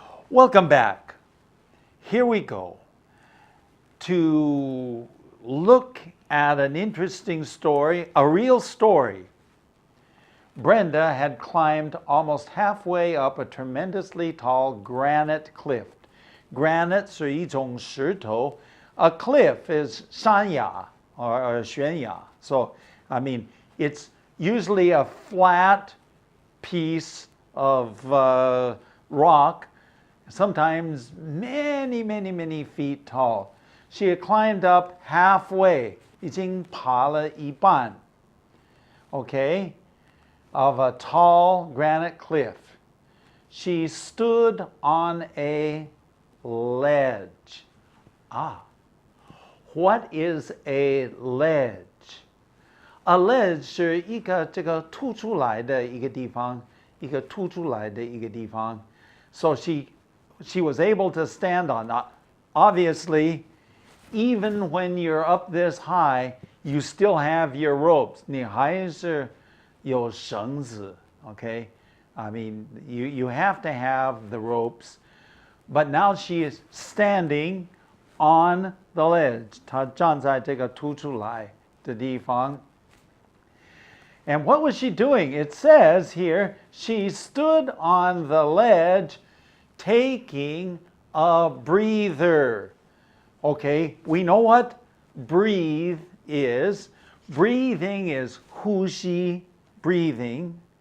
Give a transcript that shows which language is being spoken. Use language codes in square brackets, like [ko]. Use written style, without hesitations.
[en] Welcome back. Here we go to look at an interesting story, a real story. Brenda had climbed almost halfway up a tremendously tall granite cliff. [zh] Granite 是一种石头. [en] A cliff is 山崖 or 悬崖. So, I mean, it's usually a flat piece of rock, sometimes many feet tall. She had climbed up halfway, [zh] 已经爬了一半, [en] okay, of a tall granite cliff. She stood on a ledge. What is a ledge? [zh] A ledge 是一个这个凸出来的一个地方, 一个凸出来的一个地方. [en] So she was able to stand on that. Obviously, even when you're up this high, you still have your ropes. [zh] 你还是有绳子, okay? [en] I mean, you have to have the ropes. But now she is standing on the ledge. [zh] 她站在这个凸出来的地方。 [en] And what was she doing? It says here, she stood on the ledge taking a breather. Okay, we know what breathe is. Breathing is 呼吸, breathing.